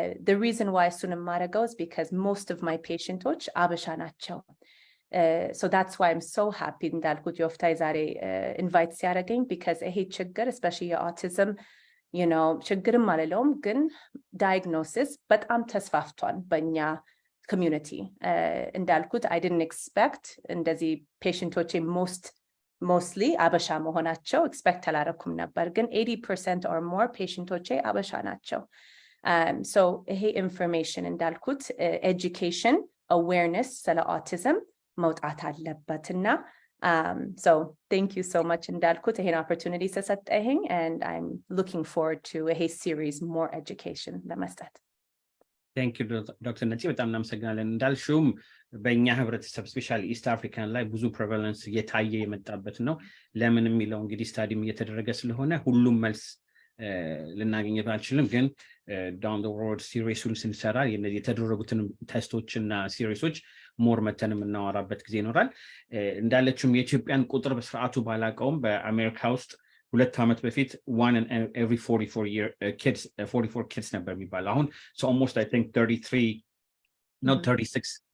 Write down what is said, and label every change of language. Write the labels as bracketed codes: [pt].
[en] the reason why [am] እሱን የማደርገው [en] is because most of my patients [am] አበሻ ናቸው [en] so that's why I'm so happy [am] እንዳልኩት ዮፍታሄ ዛሬ ኢንቫይት ሲያደርገኝ [en] because [am] ይሄ ችግር [en] especially [am] የautism ችግርም አልለውም ግን [en] diagnosis [am] በጣም ተስፋፍቷል በእኛ [en] community [am] እንዳልኩት [en] I didn't expect [am] እንደዚህ patientoቼ [en] mostly [am] አበሻ መሆናቸው [en] expect [am] አላረኩም ነበር ግን 80% [en] or more [am] patientoቼ አበሻ ናቸው [en] so [am] ይሄ [en] information [am] እንዳልኩት [en] education awareness [am] ስለ autism መውጣት አለበትና [en] So thank you so much [am] እንዳልኩት ይሄን [en] opportunity [am] ስለሰጠኸኝ, [en] and I'm looking forward to a series more education [am] ለመስጠት። [en] Thank you Dr. [am] Netsy, በጣም እናመሰግናለን። እንዳልሽውም በእኛ ህብረተሰብ [en] ስፔሻሊ ኢስት አፍሪካን [am] ላይ ብዙ [en] ፕሬቫለንስ [am] እየታየ የመጣበት ነው። ለምን የሚለው እንግዲህ [en] ስታዲም [am] እየተደረገ ስለሆነ ሁሉም መልስ ልናገኘት አልችልም፣ ግን [en] ዳውን ዘ ሮድ ሲሪየሱን [am] ስንሰራ የተደረጉትን [en] ቴስቶችና ሲሪየሶች ሞር [am] መተን የምናወራበት ጊዜ ይኖራል። እንዳለችውም የኢትዮጵያን ቁጥር በስርዓቱ ባላቀውም በአሜሪካ ውስጥ 2 ዓመት በፊት [en] 1 in every 44 kids [am] ነበር የሚባለው። አሁን [en] so almost I think 33 not 36